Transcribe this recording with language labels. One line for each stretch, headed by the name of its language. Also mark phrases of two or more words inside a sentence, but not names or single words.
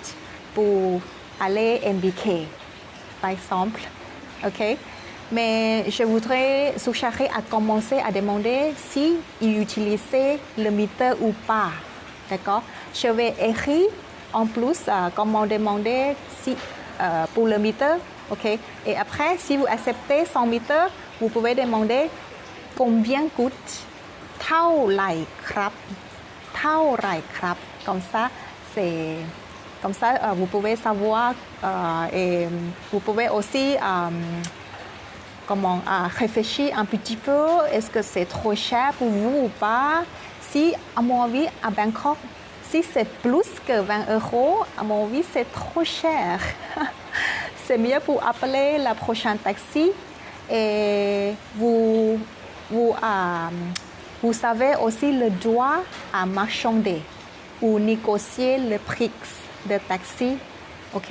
French: pour aller MBK par exemple ok mais je voudrais suggérer à commencer à demander si il utilisait le meter ou pas d'accord je vais écrire en plus comment demander si pour le meter ok et après si vous acceptez sans meter vous pouvez demander combien coûte
Thai: เท่าไหร่ครับเท่าไหร่ครับ
French: comme ça c'est comme ça vous pouvez savoir et vous pouvez aussi comment réfléchir un petit peu est-ce que c'est trop cher pour vous ou pas si à mon avis à Bangkok si c'est plus que 20 euros à mon avis c'est trop cher c'est mieux pour appeler la prochaine taxi et vous savez aussi le droit à marchander ou négocier le prix de taxi, ok?